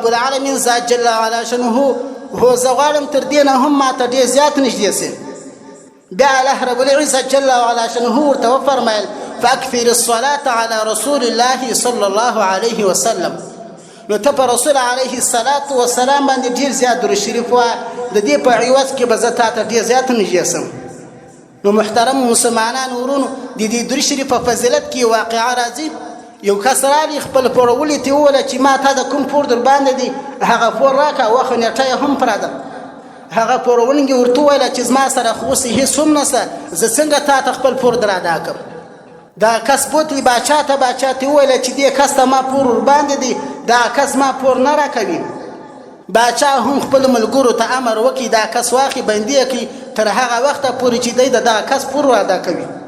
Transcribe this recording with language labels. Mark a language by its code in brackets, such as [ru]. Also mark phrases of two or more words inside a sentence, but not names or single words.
[ar] العالمین ذات جل وعلا شانه هو [ps] زه غواړم تر دې نه هم ما ته ډېر زیات نږدې سي بیا [ar] الله رب العزة جل وعلا شانه [ps] ورته وفرمیل [ar] فاكثر الصلاة على رسول الله صلى الله عليه وسلم [ps] نو ته په رسول [ar] عليه الصلاة والسلام [ps] باندې ډېر زیات درود شریف وایه د دې په عوض کې به زه تا ته ډېر زیات نږدې سم نو محترم مسلمانان ورونو د دې درود شریف په فضیلت کې واقعه راځي یو کس راغی خپل پورولې ته وویل چې ما تا د کوم پور در باندې دی هغه پور راکړه وخت نیټه هم پرده هغه پورونکي ورته وویل چې زما سره خو اوس هېڅ هم نشته زه څنګه تا ته خپل پور در ادا کړم دا کس بوتلی باچا ته وویل چې دې کس ته ما پور ورباندې دی دا کس ما پور نه راکوي باچا هم خپل ملګرو ته امر وکړي دا کس واخلي بندي کړي تر هغه وخته پورې چې دی د دغه کس پور ادا کوي